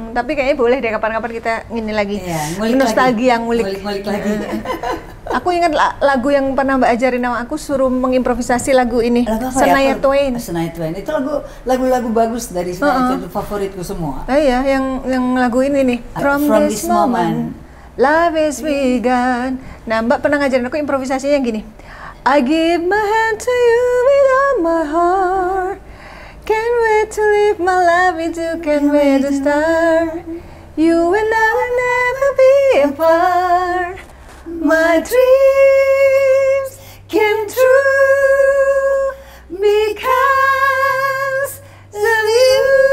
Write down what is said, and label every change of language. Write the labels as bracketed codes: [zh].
[id] Tapi kayaknya boleh deh kapan-kapan kita ngini lagi. Iya, nostalgia, ngulik lagi. Aku ingat lagu yang pernah Mbak ajarin sama aku, suruh mengimprovisasi lagu ini. Shania Twain. Shania Twain. Itu lagu-lagu bagus dari Shania Twain, favoritku semua. Iya, yang lagu ini nih. [en] From this moment, love is begun. [id] Nah, Mbak pernah ngajarin aku improvisasinya yang gini. [en] I give my hand to you with all my heart. Can't wait to live my life with you, can't wait to start. You and I will never be apart. My dreams came true because of you.